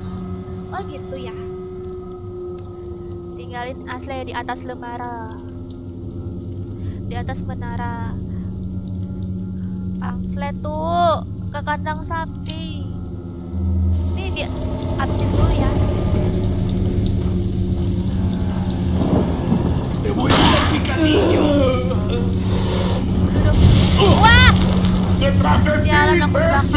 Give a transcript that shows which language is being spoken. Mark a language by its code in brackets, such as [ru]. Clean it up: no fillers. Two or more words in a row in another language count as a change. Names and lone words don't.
[id] Oh gitu ya. Tinggalin Ashley di atas lemara. Di atas menara. Ashley tuh ke kandang sapi. Ini dia habisin dulu ya. [es] Te voy a hacer picadillo. [id] Wah! [es] ¡Detrás de ti, [id] Jalan aku [es] imbécil!